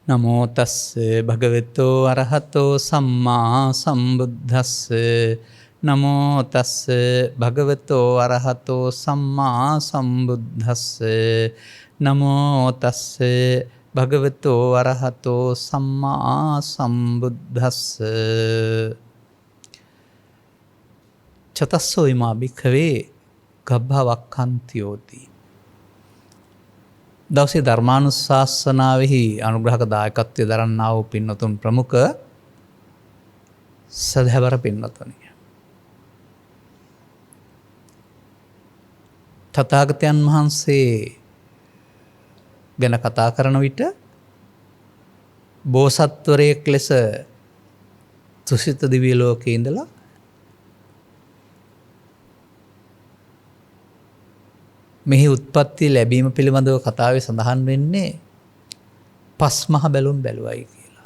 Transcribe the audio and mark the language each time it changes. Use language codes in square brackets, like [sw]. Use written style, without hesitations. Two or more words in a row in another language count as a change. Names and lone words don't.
[pi] නමෝ තස්ස භගවතු අරහතෝ සම්මා සම්බුද්දස්ස නමෝ තස්ස භගවතු අරහතෝ සම්මා සම්බුද්දස්ස නමෝ තස්ස භගවතු අරහතෝ සම්මා සම්බුද්දස්ස චතස්සෝ ඉමා භික්ඛවේ ගබ්භවක්ඛන්තියෝති. [si] දවසේ ධර්මානුශාසනාවෙහි අනුග්‍රහක දායකත්වය දරන්නා වූ පින්වතුන් ප්‍රමුඛ සදහැවර පින්වතුනි. තථාගතයන් වහන්සේ ගැන කතා කරන විට බෝසත්වරයෙක් ලෙස තුසිත දිව්‍ය ලෝකයේ ඉඳලා මෙහි උත්පත්ති ලැබීම පිළිබඳව කතාවේ සඳහන් වෙන්නේ පස් මහ බැලුම් බැලුවයි කියලා.